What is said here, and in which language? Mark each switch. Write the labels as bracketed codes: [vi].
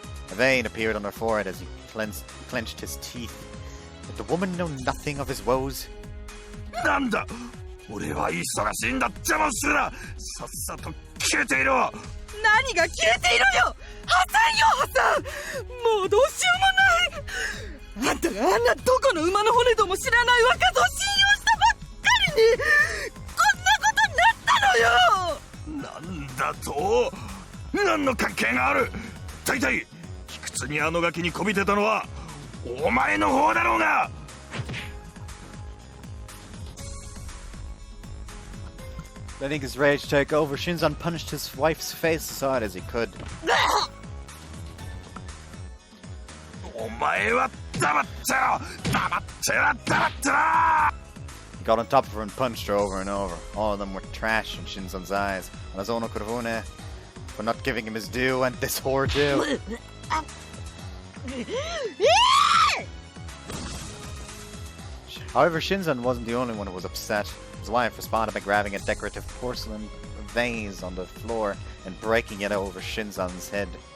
[en] A vein appeared on her forehead as he clenched his teeth. Did the woman know nothing of his woes? [ja] なんだ俺は忙しいんだ邪魔するなさっさと消えていろ何が消えているよ破産よ破産もうどうしようもないあんたがあんなどこの馬の骨とも知らない若造を信用したばっかりにこんなことになったのよなんだと何の関係がある大体卑屈にあのガキにこびてたのはお前の方だろうが [en] Letting his rage take over, Shinzon punched his wife's face as hard as he could. [ja] お前は黙ってろ黙ってろ黙ってろ [en] He got on top of her and punched her over and over. All of them were trash in Shinzon's eyes. Anazono Kurofune, for not giving him his due, and this whore too. However, Shinzon wasn't the only one who was upset. His wife responded by grabbing a decorative porcelain vase on the floor and breaking it over Shinzon's head.